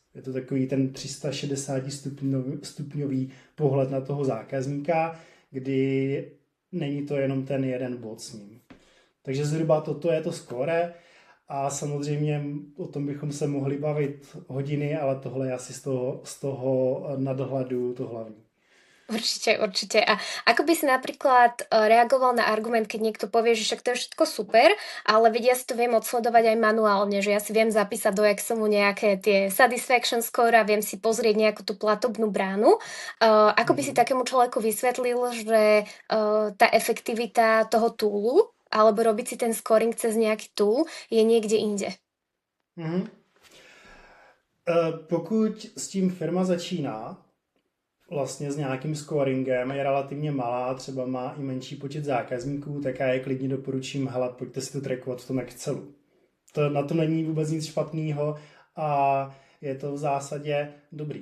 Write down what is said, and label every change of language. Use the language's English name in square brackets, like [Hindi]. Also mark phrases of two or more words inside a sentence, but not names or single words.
[Czech] Je to takový ten 360 stupňový pohled na toho zákazníka, kdy není to jenom ten jeden bod s ním. Takže zhruba toto je to skóre. A samozřejmě o tom bychom se mohli bavit hodiny, ale tohle je asi z toho nadhľadu to hlavní. [Slovak] Určite. A ako by si napríklad reagoval na argument, keď niekto povie, že však to je všetko super, ale vedia si to viem odsledovať aj manuálne, že ja si viem zapísať do Excelu nejaké tie [English] satisfaction score [Slovak] a viem si pozrieť nejakú tú platobnú bránu. Ako by si takému človeku vysvetlil, že tá efektivita toho toolu alebo robiť si ten scoring cez nejaký tool je niekde inde. [Czech] Pokud s tím firma začíná vlastně s nějakým scoringem, je relativně malá, třeba má i menší počet zákazníků, tak já je klidně doporučím, hele, pojďte si to trackovat v tom Excelu. Na to není vůbec nic špatného a je to v zásadě dobrý.